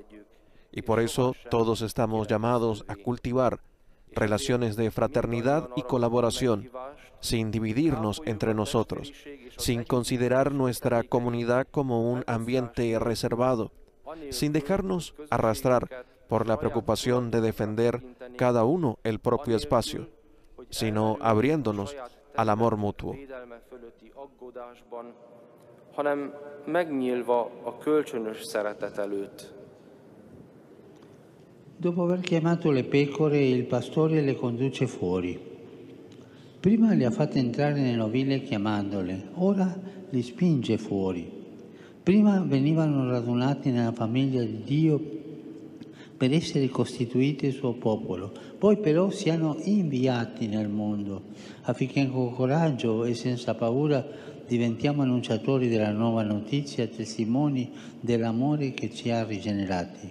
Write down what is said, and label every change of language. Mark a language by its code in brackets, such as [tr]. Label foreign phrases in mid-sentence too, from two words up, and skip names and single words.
[es] Y por eso todos estamos llamados a cultivar relaciones de fraternidad y colaboración, sin dividirnos entre nosotros, sin considerar nuestra comunidad como un ambiente reservado, sin dejarnos arrastrar por la preocupación de defender cada uno el propio espacio, sino abriéndonos al amor mutuo. [hu] hanem megnyílva a kölcsönös szeretet előtt. [it] Dopo aver chiamato le pecore, il pastore le conduce fuori. Prima le ha fatte entrare nell'ovile chiamandole, ora li spinge fuori. Prima venivano radunati nella famiglia di Dio per essere costituiti il suo popolo, poi però siano inviati nel mondo, affinché con coraggio e senza paura diventiamo annunciatori della nuova notizia, testimoni dell'amore che ci ha rigenerati.